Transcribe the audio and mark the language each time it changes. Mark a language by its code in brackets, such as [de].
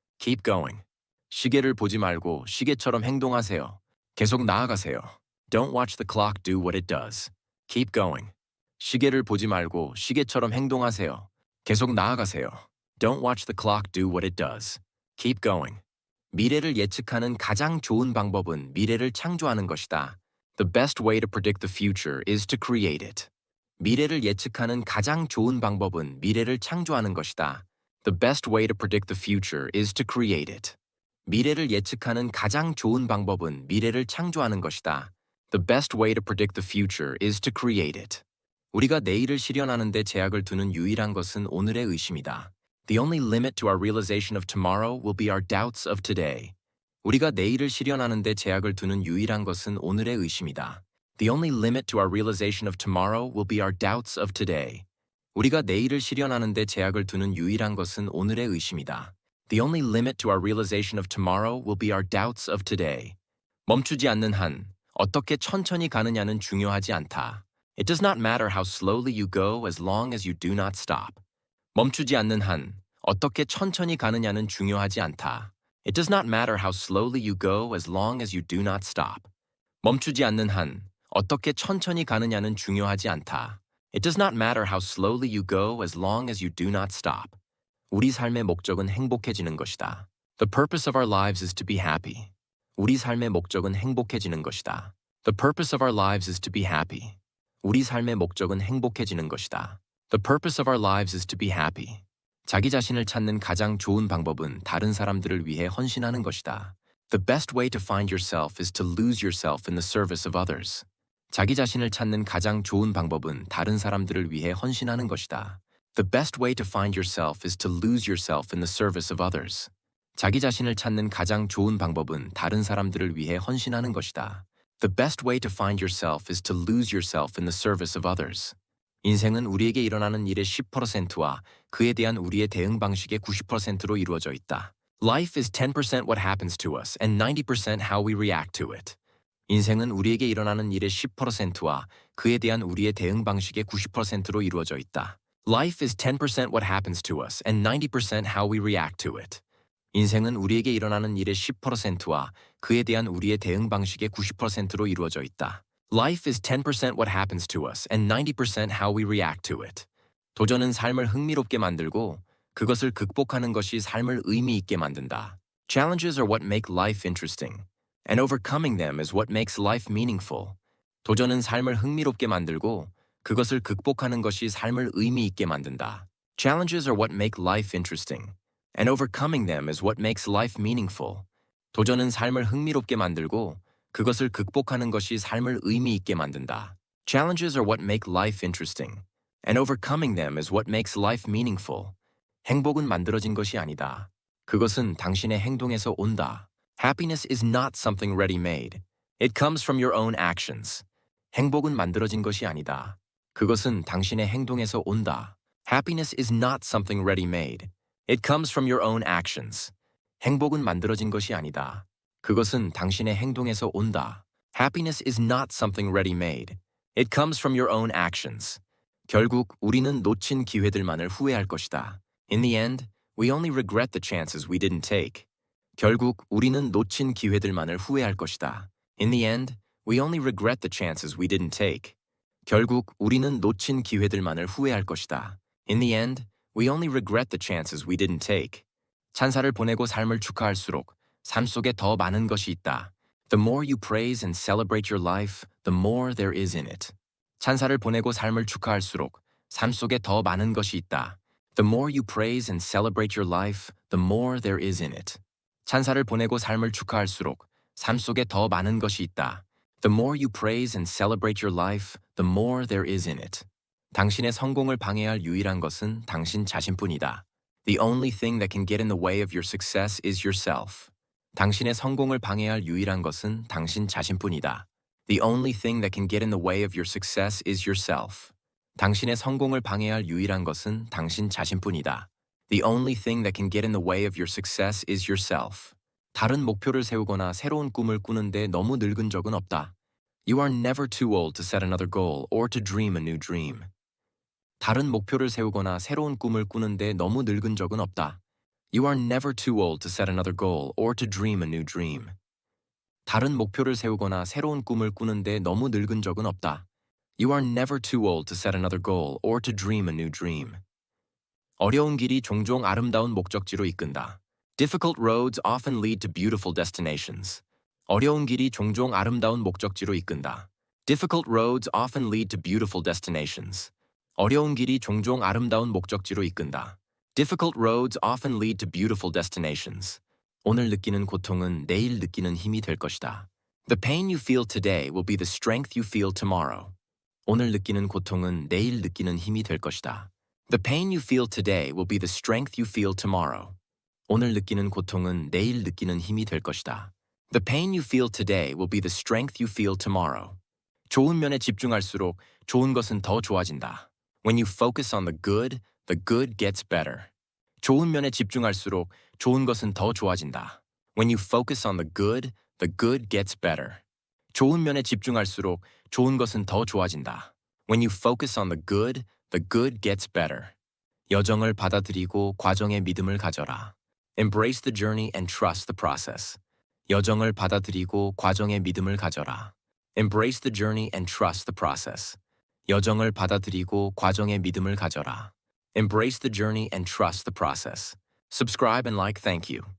[en] Keep going. [ko] 시계를 보지 말고 시계처럼 행동하세요. 계속 나아가세요. [en] Don't watch the clock do what it does. Keep going. [ko] 시계를 보지 말고 시계처럼 행동하세요. 계속 나아가세요. [en] Don't watch the clock do what it does. Keep going. [ko] 미래를 예측하는 가장 좋은 방법은 미래를 창조하는 것이다. [en] The best way to predict the future is to create it. [ko] 미래를 예측하는 가장 좋은 방법은 미래를 창조하는 것이다. [en] The best way to predict the future is to create it. [ko] 미래를 예측하는 가장 좋은 방법은 미래를 창조하는 것이다. [en] The best way to predict the future is to create it. [ko] 우리가 내일을 실현하는 데 제약을 두는 유일한 것은 오늘의 의심이다. [en] The only limit to our realization of tomorrow will be our doubts of today. [ko] 우리가 내일을 실현하는 데 제약을 두는 유일한 것은 오늘의 의심이다. [en] The only limit to our realization of tomorrow will be our doubts of today. [ko] 우리가 내일을 실현하는 데 제약을 두는 유일한 것은 오늘의 의심이다. [en] The only limit to our realization of tomorrow will be our doubts of today. [ko] 멈추지 않는 한 어떻게 천천히 가느냐는 중요하지 않다. [en] It does not matter how slowly you go as long as you do not stop. [ko] 멈추지 않는 한 어떻게 천천히 가느냐는 중요하지 않다. [en] It does not matter how slowly you go as long as you do not stop. [ko] 멈추지 않는 한 어떻게 천천히 가느냐는 중요하지 않다. [en] It does not matter how slowly you go as long as you do not stop. [ko] 우리 삶의 목적은 행복해지는 것이다. [en] The purpose of our lives is to be happy. [ko] 우리 삶의 목적은 행복해지는 것이다. [en] The purpose of our lives is to be happy. [ko] 우리 삶의 목적은 행복해지는 것이다. [en] The purpose of our lives is to be happy. [ko] 자기 자신을 찾는 가장 좋은 방법은 다른 사람들을 위해 헌신하는 것이다. [en] The best way to find yourself is to lose yourself in the service of others. [ko] 자기 자신을 찾는 가장 좋은 방법은 다른 사람들을 위해 헌신하는 것이다. [en] The best way to find yourself is to lose yourself in the service of others. [ko] 자기 자신을 찾는 가장 좋은 방법은 다른 사람들을 위해 헌신하는 것이다. [en] The best way to find yourself is to lose yourself in the service of others. [ko] 인생은 우리에게 일어나는 일의 10%와 그에 대한 우리의 대응 방식의 90%로 이루어져 있다. [en] Life is 10% what happens to us and 90% how we react to it. [ko] 인생은 우리에게 일어나는 일의 10%와 그에 대한 우리의 대응 방식의 90%로 이루어져 있다. [en] Life is 10% what happens to us and 90% how we react to it. [ko] 인생은 우리에게 일어나는 일의 10%와 그에 대한 우리의 대응 방식의 90%로 이루어져 있다. [en] Life is 10% what happens to us and 90% how we react to it. [ko] 도전은 삶을 흥미롭게 만들고 그것을 극복하는 것이 삶을 의미 있게 만든다. [en] Challenges are what make life interesting, and overcoming them is what makes life meaningful. [ko] 도전은 삶을 흥미롭게 만들고 그것을 극복하는 것이 삶을 의미 있게 만든다. [en] Challenges are what make life interesting, and overcoming them is what makes life meaningful. [ko] 도전은 삶을 흥미롭게 만들고 그것을 극복하는 것이 삶을 의미 있게 만든다. [en] Challenges are what make life interesting, And overcoming them is what makes life meaningful. [ko] 행복은 만들어진 것이 아니다. 그것은 당신의 행동에서 온다. [en] Happiness is not something ready-made. It comes from your own actions. [ko] 행복은 만들어진 것이 아니다. 그것은 당신의 행동에서 온다. [en] Happiness is not something ready-made. It comes from your own actions. [ko] 행복은 만들어진 것이 아니다. 그것은 당신의 행동에서 온다. [en] Happiness is not something ready-made. It comes from your own actions. [ko] 결국 우리는 놓친 기회들만을 후회할 것이다. [en] In the end, we only regret the chances we didn't take. [ko] 결국 우리는 놓친 기회들만을 후회할 것이다. [en] In the end, we only regret the chances we didn't take. [ko] 결국 우리는 놓친 기회들만을 후회할 것이다. [en] In the end, we only regret the chances we didn't take. [ko] 찬사를 보내고 삶을 축하할수록 삶 속에 더 많은 것이 있다. [en] The more you praise and celebrate your life, the more there is in it. [ko] 찬사를 보내고 삶을 축하할수록 삶 속에 더 많은 것이 있다. [en] The more you praise and celebrate your life, the more there is in it. [ko] 찬사를 보내고 삶을 축하할수록 삶 속에 더 많은 것이 있다. [en] The more you praise and celebrate your life, the more there is in it. [ko] 당신의 성공을 방해할 유일한 것은 당신 자신뿐이다. [en] The only thing that can get in the way of your success is yourself. [ko] 당신의 성공을 방해할 유일한 것은 당신 자신뿐이다. [en] The only thing that can get in the way of your success is yourself. [ko] 당신의 성공을 방해할 유일한 것은 당신 자신뿐이다. [en] The only thing that can get in the way of your success is yourself. [ko] 다른 목표를 세우거나 새로운 꿈을 꾸는데 너무 늙은 적은 없다. [en] You are never too old to set another goal or to dream a new dream. [ko] 다른 목표를 세우거나 새로운 꿈을 꾸는데 너무 늙은 적은 없다. [en] You are never too old to set another goal or to dream a new dream. [ko] 다른 목표를 세우거나 새로운 꿈을 꾸는데 너무 늙은 적은 없다. [en] You are never too old to set another goal or to dream a new dream. [ko] 어려운 길이 종종 아름다운 목적지로 이끈다. [en] Difficult roads often lead to beautiful destinations. [ko] 어려운 길이 종종 아름다운 목적지로 이끈다. [en] Difficult roads often lead to beautiful destinations. [ko] 어려운 길이 종종 아름다운 목적지로 이끈다. [en] Difficult roads often lead to beautiful destinations. [ko] 오늘 느끼는 고통은 내일 느끼는 힘이 될 것이다. [en] The pain you feel today will be the strength you feel tomorrow. [ko] 오늘 느끼는 고통은 내일 느끼는 힘이 될 것이다. [en] The pain you feel today will be the strength you feel tomorrow. [ko] 오늘 느끼는 고통은 내일 느끼는 힘이 될 것이다. [en] The pain you feel today will be the strength you feel tomorrow. [ko] 좋은 면에 집중할수록 좋은 것은 더 좋아진다. [en] When you focus on the good gets better. [ko] 좋은 면에 집중할수록 좋은 것은 더 좋아진다. [en] When you focus on the good gets better. [ko] 좋은 면에 집중할수록 좋은 것은 더 좋아진다. [en] When you focus on the good gets better. [ko] 여정을 받아들이고 과정에 믿음을 가져라. [en] Embrace the journey and trust the process. [ko] 여정을 받아들이고 과정에 믿음을 가져라. [en] Embrace the journey and trust the process. [ko] 여정을 받아들이고 과정에 믿음을 가져라. [en] Embrace the journey and trust the process. Subscribe and like. Thank you.